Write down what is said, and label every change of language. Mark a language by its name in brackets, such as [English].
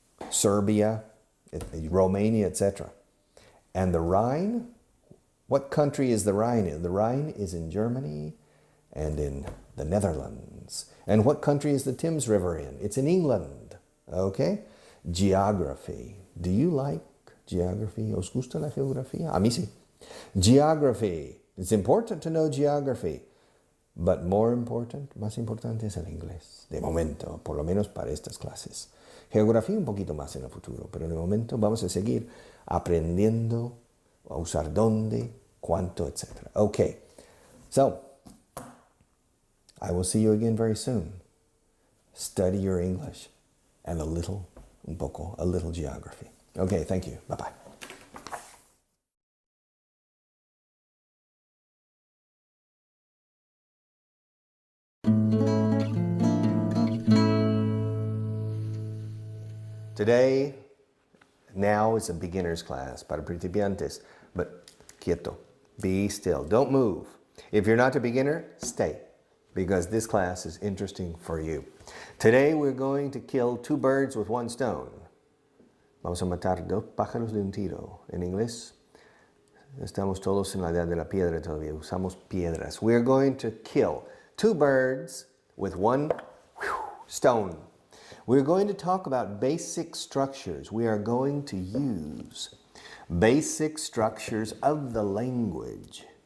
[English] Serbia, Romania, etc. And the Rhine, what country is the Rhine in? The Rhine is in Germany and in the Netherlands. And what country is the Thames River in? It's in England. Okay? Geography. Do you like geography? [Spanish] ¿Os gusta la geografía? A mí sí. Geography. [English] It's important to know geography. But more important, [Spanish] más importante es el inglés. De momento, por lo menos para estas clases. Geografía un poquito más en el futuro, pero de momento vamos a seguir aprendiendo a usar dónde, cuánto, etc. [English] Okay, so I will see you again very soon. Study your English and a little geography. Okay, thank you. Bye-bye. Today, now is a beginner's class [Spanish] para principiantes, [English] but [Spanish] quieto, [English] be still, don't move. If you're not a beginner, stay, because this class is interesting for you. Today we're going to kill two birds with one stone. [Spanish] Vamos a matar dos pájaros de un tiro. En inglés, estamos todos en la edad de la piedra todavía, usamos piedras. [English] We're going to kill two birds with one stone. We're going to talk about basic structures. We are going to use basic structures of the language.